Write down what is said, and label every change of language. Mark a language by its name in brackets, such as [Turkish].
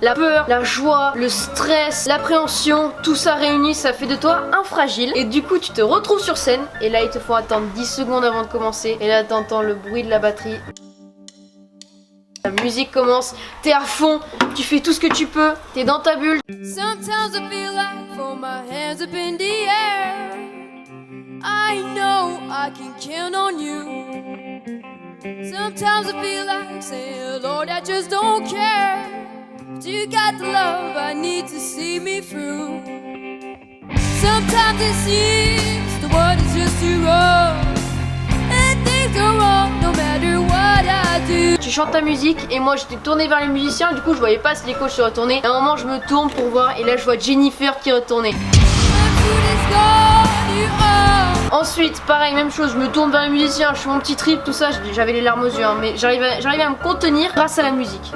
[French] La peur, la joie, le stress, l'appréhension, tout ça réuni, ça fait de toi un fragile. Et du coup, tu te retrouves sur scène, et là, il te faut attendre 10 secondes avant de commencer. Et là, t'entends le bruit de la batterie. La musique commence, t'es à fond, tu fais tout ce que tu peux, t'es dans ta bulle. [English] Sometimes I feel like throw my hands up in the air. I know I can count on you. Sometimes I feel like saying, Lord, I just don't care. But you got the love I need to see me through. Sometimes it seems the world is just too wrong. And things go wrong no matter what I do. [French] Tu chantes ta musique et moi j'étais tournée vers les musiciens, du coup je voyais pas si les coachs se retournaient. À un moment je me tourne pour voir et là je vois Jennifer qui retournait. Ensuite, pareil, même chose, je me tourne vers les musiciens, je fais mon petit trip, tout ça, j'avais les larmes aux yeux, hein, mais j'arrivais à me contenir grâce à la musique.